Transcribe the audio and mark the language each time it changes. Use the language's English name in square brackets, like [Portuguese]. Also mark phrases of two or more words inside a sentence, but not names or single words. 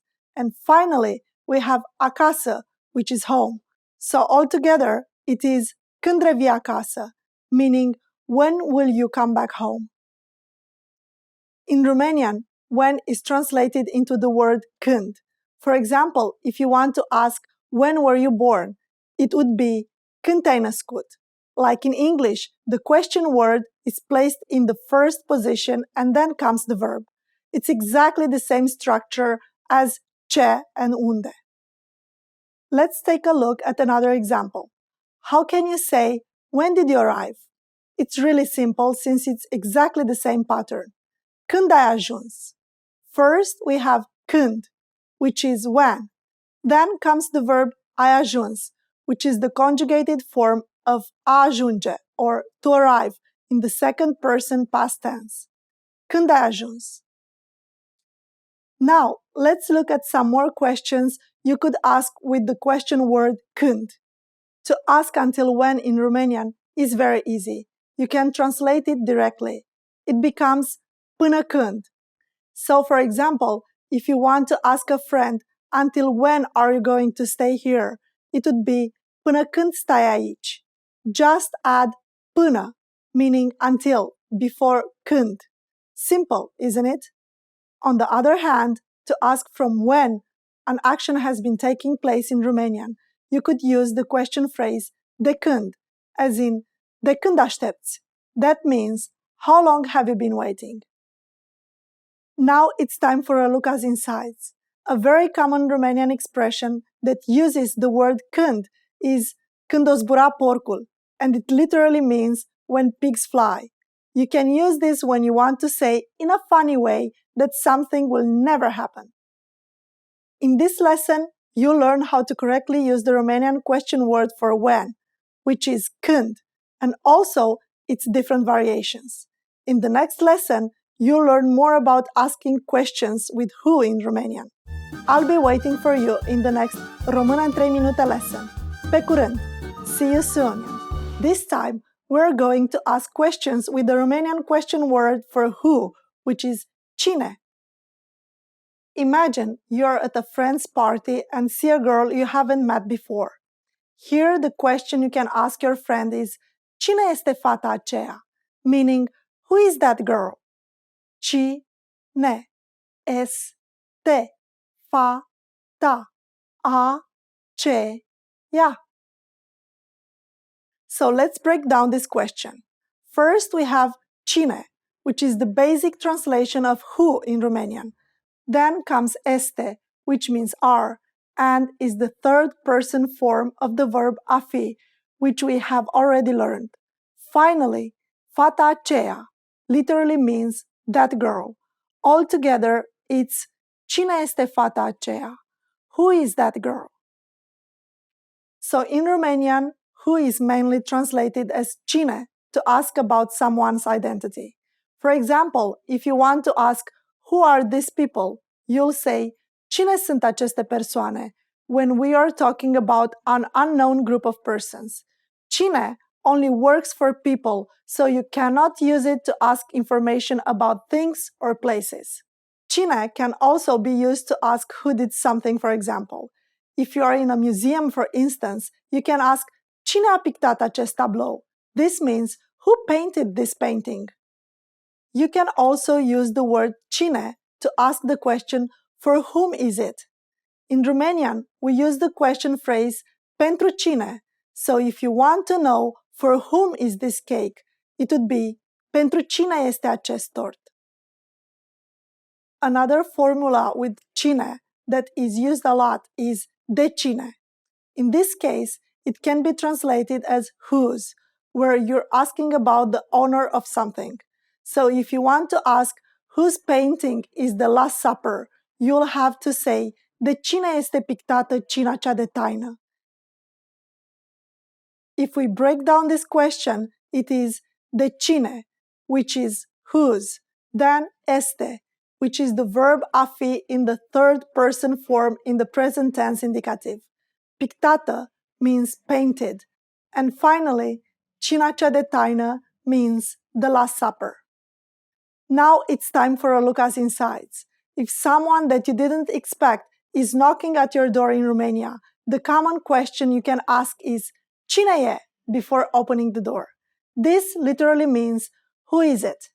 [English] And finally, we have acasă, which is home. So altogether, it is [Romanian] când revii acasă, [English] meaning when will you come back home. In Romanian, when is translated into the word când. For example, if you want to ask when were you born, it would be [Romanian] când te-ai născut. [English] Like in English, the question word is placed in the first position and then comes the verb. It's exactly the same structure as ce and unde. Let's take a look at another example. How can you say, when did you arrive? It's really simple since it's exactly the same pattern. [Romanian] Când ai ajuns? [English] First, we have când, which is when. Then comes the verb [Romanian] ai ajuns, [English] which is the conjugated form of [Romanian] a ajunge, [English] or to arrive, in the second person past tense. [Romanian] Când ai ajuns? [English] Now, let's look at some more questions you could ask with the question word când. To ask until when in Romanian is very easy. You can translate it directly. It becomes [Romanian] până când. [English] So, for example, if you want to ask a friend, until when are you going to stay here? It would be [Romanian] până când stai aici. [English] Just add până, meaning until, before când. Simple, isn't it? On the other hand, to ask from when an action has been taking place in Romanian, you could use the question phrase [Romanian] de când, [English] as in [Romanian] de când aștepți. [English] That means, how long have you been waiting? Now it's time for a look at insights. A very common Romanian expression that uses the word când is [Romanian] când o zbura porcul, [English] and it literally means when pigs fly. You can use this when you want to say in a funny way that something will never happen. In this lesson, you'll learn how to correctly use the Romanian question word for when, which is când, and also its different variations. In the next lesson, you'll learn more about asking questions with who in Romanian. I'll be waiting for you in the next Român în 3 minute lesson. [Romanian] Pe curând! [English] See you soon! This time, we're going to ask questions with the Romanian question word for who, which is cine. Imagine you're at a friend's party and see a girl you haven't met before. Here, the question you can ask your friend is [Romanian] cine este fata aceea? [English] Meaning, who is that girl? [Romanian] Cine este fata aceea? [English] So let's break down this question. First, we have cine, which is the basic translation of who in Romanian. Then comes este, which means are, and is the third person form of the verb [Romanian] a fi, [English] which we have already learned. Finally, [Romanian] fata aceea [English] literally means that girl. Altogether, it's [Romanian] cine este fata aceea? [English] Who is that girl? So in Romanian, who is mainly translated as cine to ask about someone's identity. For example, if you want to ask who are these people, you'll say [Romanian] cine sunt aceste persoane [English] when we are talking about an unknown group of persons. Cine only works for people, so you cannot use it to ask information about things or places. Cine can also be used to ask who did something, for example. If you are in a museum, for instance, you can ask [Romanian] cine a pictat acest tablou? [English] This means who painted this painting? You can also use the word cine to ask the question for whom is it? In Romanian, we use the question phrase [Romanian] pentru cine. [English] So if you want to know for whom is this cake, it would be [Romanian] pentru cine este acest tort? [English] Another formula with cine that is used a lot is [Romanian] de cine. [English] In this case, it can be translated as whose, where you're asking about the owner of something. So if you want to ask whose painting is the Last Supper, you'll have to say [Romanian] de cine este pictată cina cea de taină? [English] If we break down this question, it is [Romanian] de cine, [English] which is whose, then este, which is the verb [Romanian] a fi [English] in the third person form in the present tense indicative. Pictată means painted. And finally, [Romanian] cina cea de taină [English] means the Last Supper. Now it's time for a look at insights. If someone that you didn't expect is knocking at your door in Romania, the common question you can ask is [Romanian] cine e? [English] before opening the door. This literally means, who is it?